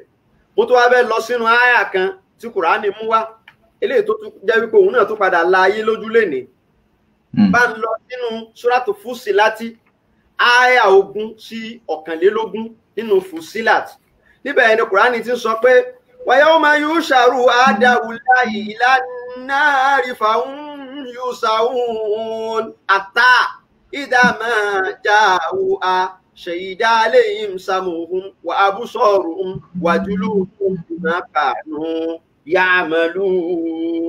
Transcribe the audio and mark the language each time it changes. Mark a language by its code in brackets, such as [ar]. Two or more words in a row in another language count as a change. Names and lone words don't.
[yo] Wọ́n tó wá bẹ́ẹ̀ lọ sínú àyà kan tí Kùránì mú wá eléyìí tó tún jẹ́ wípé òun náà tún padà la ayé lójú lénìí. Bá ń lọ nínú Suratu Fusilati àyà 20 sí 21 nínú Fusilat. Níbẹ̀ ni Kùránì ti sọ pé [ar] وَيَوْمَ يُحْشَرُ أَعْدَاءُ اللَّهِ إِلَى النَّارِ فَهُمْ يُوزَعُونَ حَتَّىٰ إِذَا مَا جَاءُوهَا شَهِدَ عَلَيْهِمْ سَمْعُهُمْ وَأَبْصَارُهُمْ وَجُلُودُهُم بِمَا كَانُوا يَعْمَلُونَ.